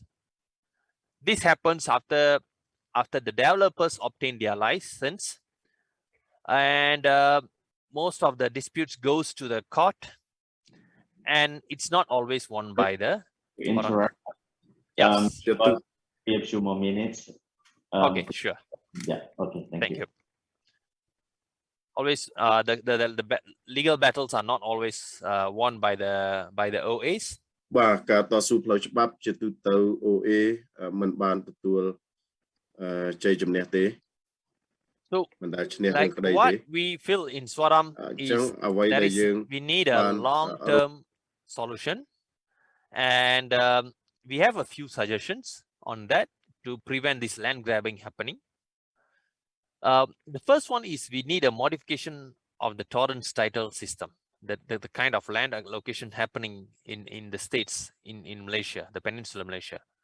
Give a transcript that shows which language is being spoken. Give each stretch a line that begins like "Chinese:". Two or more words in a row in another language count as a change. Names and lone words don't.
English: This happens after the developers obtain their license, and most of the disputes goes to the court, and it's not always won by the interrupt. Yes. We have 2 more minutes. Okay, sure. Yeah. Okay. Thank you. Always, the legal battles are not always won by the OAs.
Khmer: បាទការតស៊ូផ្លូវច្បាប់ជាទូទៅ OA មិនបានទទួលជ័យជំនះទេ So មិនដែលឈ្នះរឿង like ក្តីទេ
English: what we feel in SUARAM is we need a long-term solution, and we have a few suggestions on that to prevent this land grabbing happening. The first one is we need a modification of the torrents title system, the kind of land allocation happening in the states in Malaysia, the Peninsula Malaysia.